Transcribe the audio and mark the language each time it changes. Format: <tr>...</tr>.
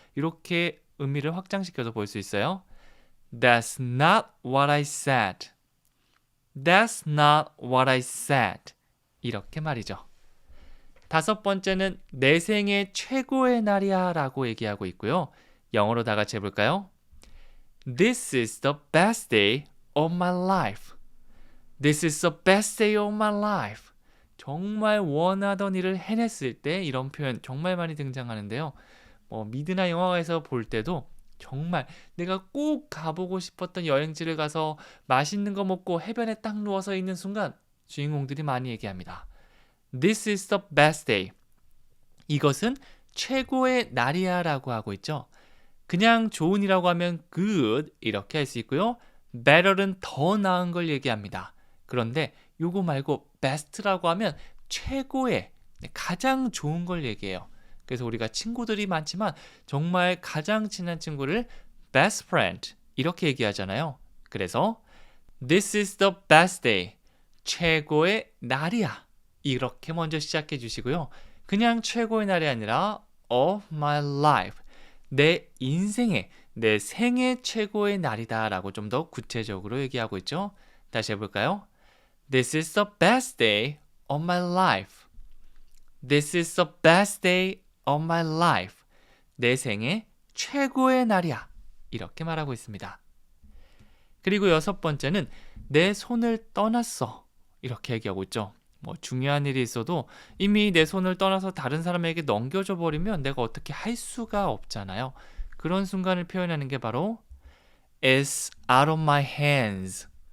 <ko>이렇게 의미를 확장시켜서 볼 수 있어요.</ko> <en>That's not what I said. That's not what I said.</en> <ko>이렇게 말이죠. 다섯 번째는 내 생애 최고의 날이야 라고 얘기하고 있고요. 영어로 다 같이 해볼까요?</ko> <en>This is the best day of my life. This is the best day of my life.</en> <ko>정말 원하던 일을 해냈을 때 이런 표현 정말 많이 등장하는데요. 미드나 영화에서 볼 때도 정말 내가 꼭 가보고 싶었던 여행지를 가서 맛있는 거 먹고 해변에 딱 누워서 있는 순간 주인공들이 많이 얘기합니다.</ko> <en>This is the best day.</en> <ko>이것은 최고의 날이야 라고 하고 있죠. 그냥 좋은이라고 하면 good 이렇게 할 수 있고요. better는 더 나은 걸 얘기합니다. 그런데 요거 말고 best라고 하면 최고의, 가장 좋은 걸 얘기해요. 그래서 우리가 친구들이 많지만 정말 가장 친한 친구를 best friend 이렇게 얘기하잖아요. 그래서</ko> <en>This is the best day.</en> <ko>최고의 날이야. 이렇게 먼저 시작해 주시고요. 그냥 최고의 날이 아니라</ko> <en>of my life.</en> <ko>내 인생의, 내 생애 최고의 날이다 라고 좀 더 구체적으로 얘기하고 있죠. 다시 해볼까요?</ko> <en>This is the best day of my life. This is the best day of my life.</en> <ko>내 생애 최고의 날이야. 이렇게 말하고 있습니다. 그리고 여섯 번째는 내 손을 떠났어. 이렇게 얘기하고 있죠. 중요한 일이 있어도 이미 내 손을 떠나서 다른 사람에게 넘겨줘 버리면 내가 어떻게 할 수가 없잖아요. 그런 순간을 표현하는 게 바로</ko> <en>It's out of my hands.</en>